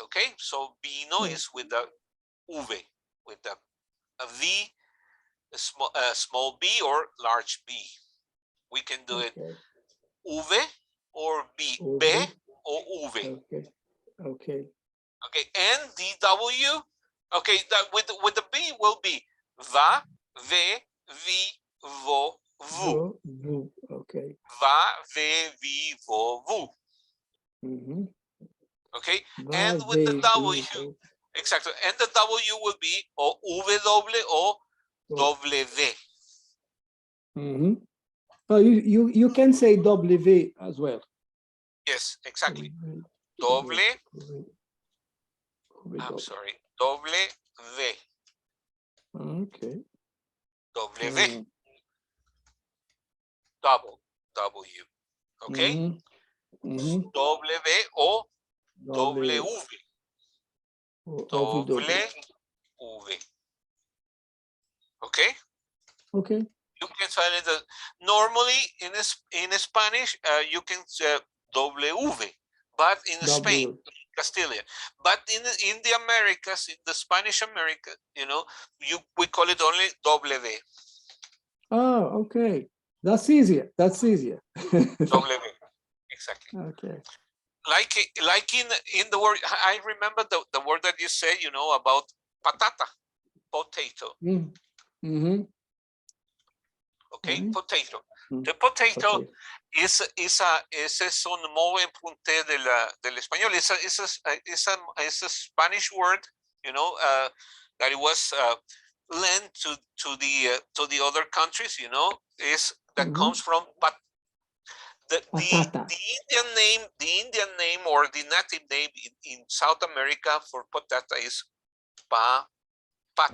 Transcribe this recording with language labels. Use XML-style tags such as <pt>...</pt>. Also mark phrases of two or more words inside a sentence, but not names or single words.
<en>Okay, so vino is with the V, with the a V, a small b or large B. We can do it V or B, B or V. Okay. Okay, and the W. Okay, that with the B will be va, ve, vi, vo, vu. Okay. Va, ve, vi, vo, vu. Mm-hmm. Okay, and with the W, exactly, and the W will be o W o W. Mm-hmm. Oh, you can say W as well. Yes, exactly. W. I'm sorry. W. Okay. W. Double. W. Okay. Mm-hmm. W o W. W. Okay. Okay. You can sign it. Normally in Spanish, you can say W, but in Spain, Castilian. But in the Americas, in the Spanish America, we call it only W. Oh, okay. That's easier. W. Exactly. Okay. Like in the word, I remember the word that you said, about patata, potato. Mm-hmm. Okay, potato. The potato</en> <es>es un modo en punte del español.</es> <en>It's a Spanish word, that it was lent to the other countries, is that comes from the Indian name or the native name in South America for patata is papat.</en>